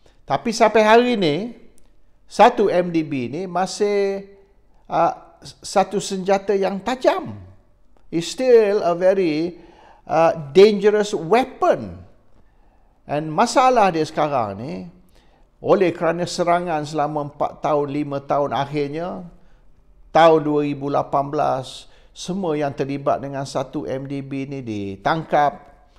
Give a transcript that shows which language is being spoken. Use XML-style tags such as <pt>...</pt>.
<ms>Tapi sampai hari ni 1 MDB ni masih satu senjata yang tajam.</ms> <en>It's still a very dangerous weapon.</en> <ms>And masalah dia sekarang ni, oleh kerana serangan selama 4 tahun, 5 tahun, akhirnya tahun 2018 semua yang terlibat dengan 1 MDB ni ditangkap.</ms>